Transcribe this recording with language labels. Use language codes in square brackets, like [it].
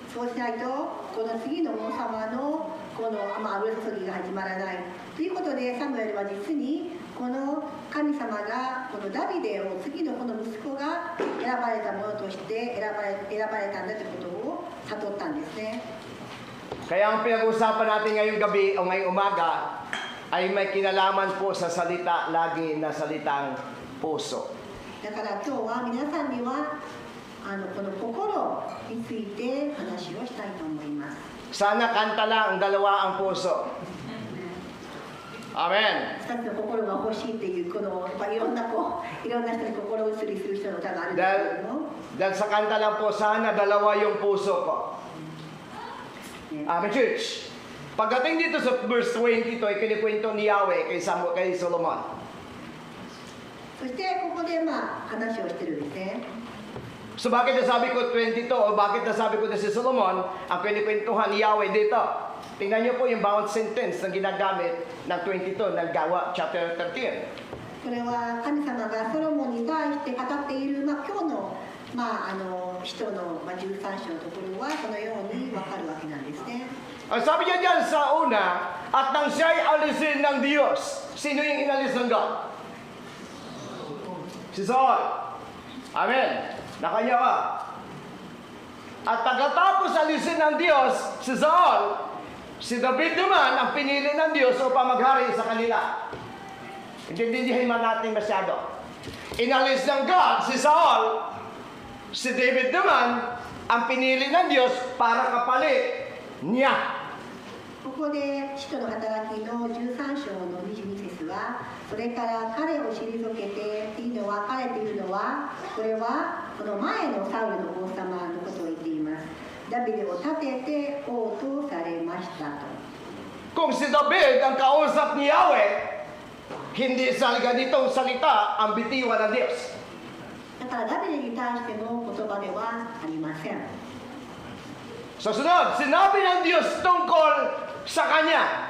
[ja] そうしないとこの次の王様のこの油注ぎが始まらないということでサムエルは実にこの神様がこのダビデを次のこの息子が選ばれたものとして選ばれたんだということを悟ったんですね。 [tl] Kaya ang pinag-uusapan natin ngayong gabi o ngayong umaga ay may kinalaman po sa salita lagi na salitang puso. [ja] だから今日は皆さんにはこの心について話をしたいと思います。 [tl] Sana kanta lang ang dalawa ang puso. Amen. [ja] 2つの心が欲しいっていうこのいろんな人に心移りする人の歌があるんですけれども。 [tl] Dahil sa kanta lang po, sana dalawa yung puso ko. [en] Amen, church. [tl] Pagdating dito sa verse 20, ito ay kinikwento ni Yahweh kay Solomon. [ja] そしてここで話をしてるんですね。 [tl] So bakit nasabi ko 22 o bakit nasabi ko na si Solomon ang kinikwentuhan ni Yahweh dito? Tingnan niyo po yung bawat sentence na ginagamit ng 22 ng Gawa chapter 13. [ja] これは神様がソロモンに対して語っている、今日の、使徒の、13章のところはそのように分かるわけなんですね。 [tl] Ang sabi niya dyan sa una, at nang siya'y alisin ng Diyos, sino yung inalis ng God? Si Saul. Amen. Nakanya ka. At pagkatapos alisin ng Diyos si Saul, si David naman ang pinili ng Diyos upang maghari sa kanila. Intindihin man natin masyado. Inalis ng God si Saul, si David naman ang pinili ng Diyos para kapalit niya. [ja] ここで使徒の働きの13章の22節は、それから彼を退けてっていうのは、彼というのは、これはこの前のサウルの王様のことを言っています。ダビデを立てて王とされましたと。 [tl] Kung si David ang kausap ni Yahweh, hindi sa ganitong salita ang bitiwan ng Diyos. [ja] だからダビデに対しての言葉ではありません。 [tl] Sa sunod, sinabi ng Diyos tungkol sa kanya.